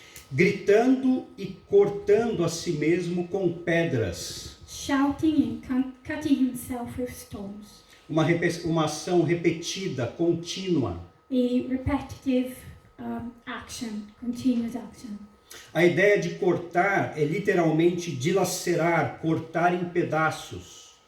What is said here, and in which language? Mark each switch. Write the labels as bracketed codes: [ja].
[pt] Gritando e cortando a si mesmo com pedras. [en] Shouting and cutting himself with stones. [pt] Uma ação repetida, contínua. [en] A repetitive action, continuous action. [pt] A ideia de cortar é literalmente dilacerar, cortar em pedaços.